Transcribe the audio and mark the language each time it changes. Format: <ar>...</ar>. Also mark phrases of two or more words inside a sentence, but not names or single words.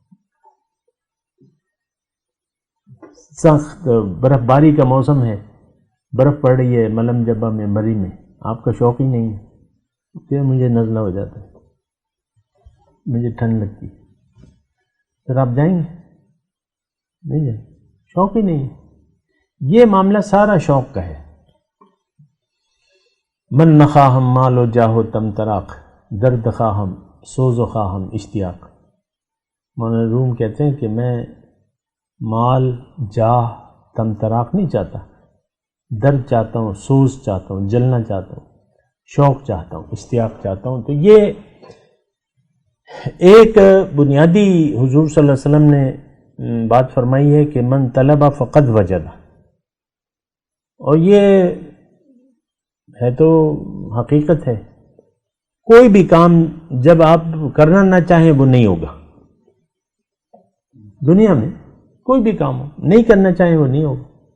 <ur>سخت برف باری کا موسم ہے، برف پڑ رہی ہے ملم جبہ میں مری میں، آپ کا شوق ہی نہیں ہے، پھر مجھے نزلہ ہو جاتا ہے، مجھے ٹھنڈ لگتی ہے، پھر آپ جائیں گے؟ نہیں جائیں، شوق ہی نہیں ہے۔ یہ معاملہ سارا شوق کا ہے.</ur> <fa>من نخواہم مال و جاہ و تم تراق، درد خواہم سوز و خواہم اشتیاق.</fa> <ur>مولانا روم کہتے ہیں کہ میں مال جاہ تم تراق نہیں چاہتا، درد چاہتا ہوں، سوز چاہتا ہوں، جلنا چاہتا ہوں، شوق چاہتا ہوں، اشتیاق چاہتا ہوں. تو یہ ایک بنیادی حضور</ur> <ar>صلی اللہ علیہ وسلم</ar> <ur>نے بات فرمائی ہے کہ</ur> <ar>من طلب فقد وجد،</ar> <ur>اور یہ ہے تو حقیقت ہے. کوئی بھی کام جب آپ کرنا نہ چاہیں وہ نہیں ہوگا. دنیا میں کوئی بھی کام ہو نہیں کرنا چاہیں وہ نہیں ہوگا.</ur>